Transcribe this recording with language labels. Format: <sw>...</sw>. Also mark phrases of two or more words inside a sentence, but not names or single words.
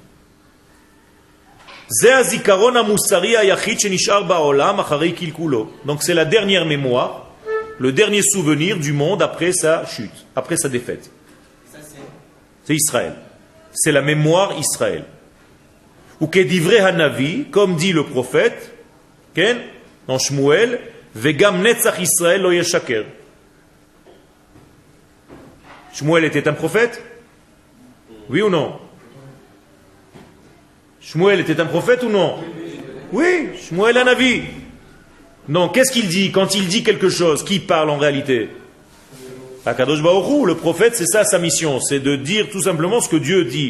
<fr>Donc c'est la dernière mémoire, le dernier souvenir du monde après sa chute, après sa défaite. C'est Israël. C'est la mémoire Israël. Ou</fr> <he>כדברי הנביא,</he> <fr>comme dit le prophète, dans Shmuel,</fr> <he>וגם נצח ישראל לא ישקר.</he> <fr>Shmuel était un prophète? Oui ou non? Shmuel était un prophète ou non? Oui, Shmuel un avis. Non, qu'est-ce qu'il dit quand il dit quelque chose? Qui parle en réalité?</fr> <he>הקדוש ברוך הוא,</he> <fr>le prophète, c'est ça sa mission, c'est de dire tout simplement ce que Dieu dit.</fr>